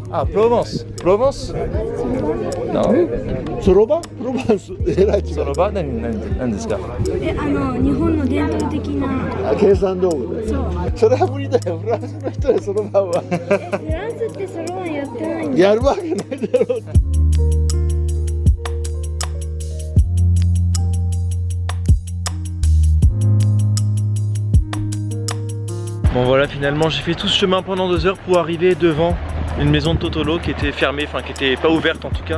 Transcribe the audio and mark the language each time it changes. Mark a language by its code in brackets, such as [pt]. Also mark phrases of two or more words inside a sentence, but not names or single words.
[fr] Ah, Provence. Provence? Non. [ja] ソロバン？プロバンス。えらい違う。 Soroban 何ですか？日本の伝統的な。計算道具で。そう。それは無理だよ。フランスの人はそろばんはフランスってそろばんやってないんだ。やるわけないだろう。 [fr] Bon voilà, finalement j'ai fait tout ce chemin pendant 2 heures pour arriver devant une maison de Totolo qui était fermée, enfin qui était pas ouverte en tout cas.